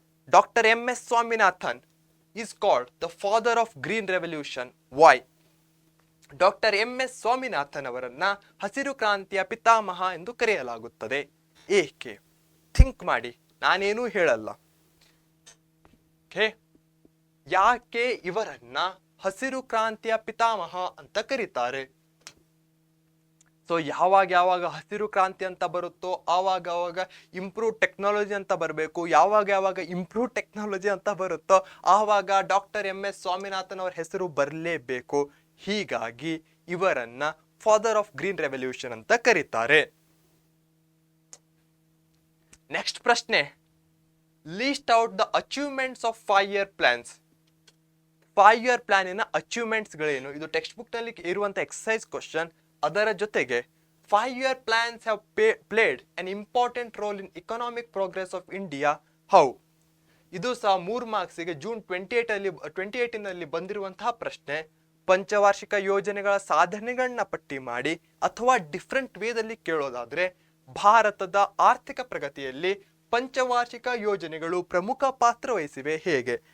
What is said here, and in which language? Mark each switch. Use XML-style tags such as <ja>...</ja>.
<en>Doctor MS Swaminathan is called the father of green revolution. Why?</en> <kn>Doctor MS Swaminathan ಅವರನ್ನ ಹಸಿರು ಕ್ರಾಂತಿಯ ಪಿತಾಮಹ ಎಂದು ಕರೆಯಲಾಗುತ್ತದೆ. ಏಕೆ? ಥಿಂಕ್ ಮಾಡಿ, ನಾನೇನೂ ಹೇಳಲ್ಲ. ಯಾಕೆ ಇವರನ್ನ ಹಸಿರು ಕ್ರಾಂತಿಯ ಪಿತಾಮಹ ಅಂತ ಕರೀತಾರೆ? ಸೊ ಯಾವಾಗ ಹಸಿರು ಕ್ರಾಂತಿ ಅಂತ ಬರುತ್ತೋ ಆವಾಗ ಇಂಪ್ರೂವ್ ಟೆಕ್ನಾಲಜಿ ಅಂತ ಬರಬೇಕು. ಯಾವಾಗ ಇಂಪ್ರೂವ್ ಟೆಕ್ನಾಲಜಿ ಅಂತ ಬರುತ್ತೋ ಆವಾಗ ಡಾಕ್ಟರ್ MS ಸ್ವಾಮಿನಾಥನ್ ಅವರ ಹೆಸರು ಬರಲೇಬೇಕು. ಹೀಗಾಗಿ ಇವರನ್ನ</kn> <en>father of green revolution</en> <kn>ಅಂತ ಕರೀತಾರೆ.</kn> <en>Next ಪ್ರಶ್ನೆ, list out the achievements of 5-year plans.</en> <kn>5-year ಪ್ಲಾನಿನ achievements ಗಳೇನು? ಇದು ಟೆಕ್ಸ್ಟ್ ಬುಕ್ ನಲ್ಲಿ ಇರುವಂತ ಎಕ್ಸರ್ಸೈಸ್ ಕ್ವಶನ್. ಅದರ ಜೊತೆಗೆ</kn> <en>5-year plans have played an important role in economic progress of India. How?</en> <kn>ಇದು ಸಹ 3 ಮಾರ್ಕ್ಸಿಗೆ ಜೂನ್ 2018 ಬಂದಿರುವಂತಹ ಪ್ರಶ್ನೆ. ಪಂಚವಾರ್ಷಿಕ ಯೋಜನೆಗಳ ಸಾಧನೆಗಳನ್ನ ಪಟ್ಟಿ ಮಾಡಿ ಅಥವಾ ಡಿಫ್ರೆಂಟ್ ವೇದಲ್ಲಿ ಕೇಳೋದಾದ್ರೆ, ಭಾರತದ ಆರ್ಥಿಕ ಪ್ರಗತಿಯಲ್ಲಿ ಪಂಚವಾರ್ಷಿಕ ಯೋಜನೆಗಳು ಪ್ರಮುಖ ಪಾತ್ರ ವಹಿಸಿವೆ ಹೇಗೆ?</kn>